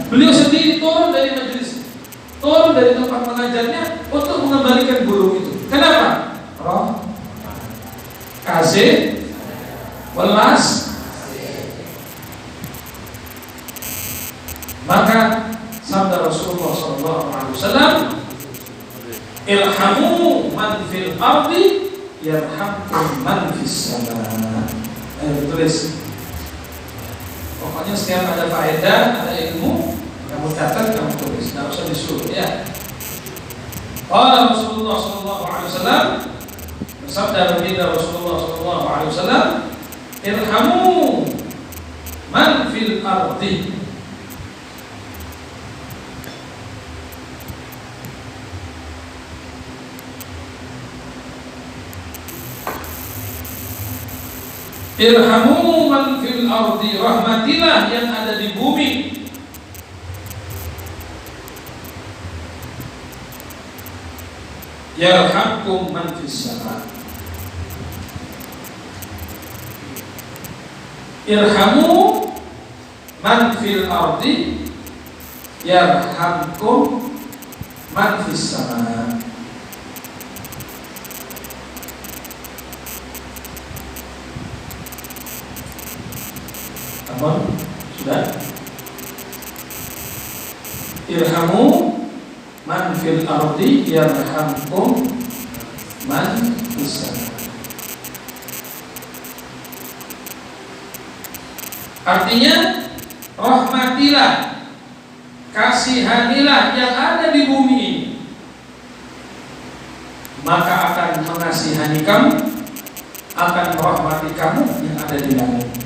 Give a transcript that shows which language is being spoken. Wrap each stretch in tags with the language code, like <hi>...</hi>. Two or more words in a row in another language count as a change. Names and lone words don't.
<id>Beliau sendiri turun dari majelis, turun dari tempat mengajarnya untuk mengembalikan guru itu. Kenapa? Roh, kasih, welas. Maka sabda Rasulullah SAW,</id> <ar>ارحموا من في الأرض يرحمكم من في السماء.</ar> <id>Tulis. Pokoknya setiap ada faedah, ada ilmu, kamu catat, kamu tulis. Tidak usah disuruh ya.</id> <ar>قال رسول الله ﷺ,</ar> <id>bersabda baginda Rasulullah SAW,</id> <ar>ارحموا من في الأرض. ارحموا من في الأرض,</ar> <id>rahmatilah yang ada di bumi.</id> <ar>يرحمكم من في السماء. ارحموا من في الأرض يرحمكم من في السماء.</ar> <id>Apa? Sudah?</id> <ar>ارحموا من في الأرض يرحمكم من في السماء.</ar> <id>Artinya rahmatilah, kasihanilah yang ada di bumi ini, maka akan mengasihani kamu, akan merahmati kamu yang ada di langit.</id>